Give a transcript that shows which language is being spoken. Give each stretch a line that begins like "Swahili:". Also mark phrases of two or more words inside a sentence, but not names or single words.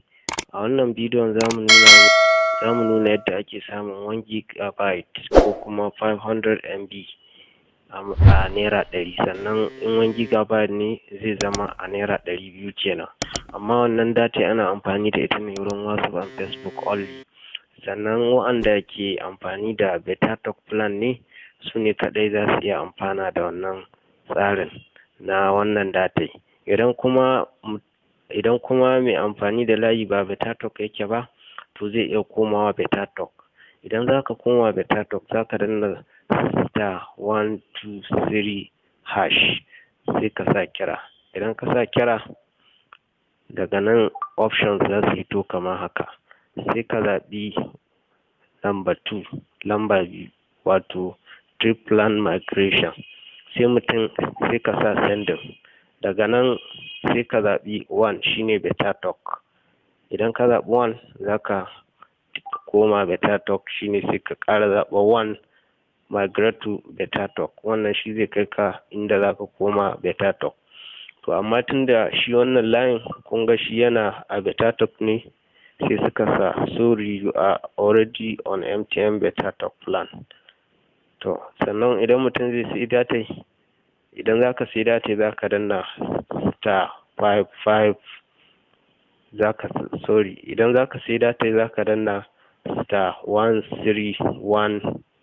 Hausa: A wannan bidiyon zamu nuna yadda ake samun 1 GB ko kuma 500 MB a naira 100, sannan in 1 GB ne zai zama a naira 200 kenan. Amma wannan data ana amfani da ita ne wurin WhatsApp and Facebook only. Sannan waɗanda ke amfani da beta talk plan ne su ne kaɗai za su iya amfana da wannan tsarin na wannan data. Idan kuma mai amfani da layi ba beta talk yake ba, to zai iya komawa beta talk. Idan za ka koma beta talk za ka danna *123# sai ka sa kira. Idan ka sa kira, daga nan options za su fito kamar haka. Sai ka zaɓi lamba 2 wato
English: trip plan migration,
Hausa: sai ka sa sending. Daga nan sai ka zaɓi 1 shine beta talk. Idan ka zaɓi 1 za ka koma beta talk, shine sai ka ƙara zaɓa 1
English: migrate to beta talk.
Hausa: Wannan shi zai kai ka inda za ka koma beta talk. To amma tunda shi wannan layin kun ga shi yana a beta talk ne, sai suka sa
English: sorry you are already on MTN beta talk plan.
Hausa: To sannan idan mutum zai sai data, idan za ka sai data za ka danna *55. Idan za ka sai data za ka danna *131#.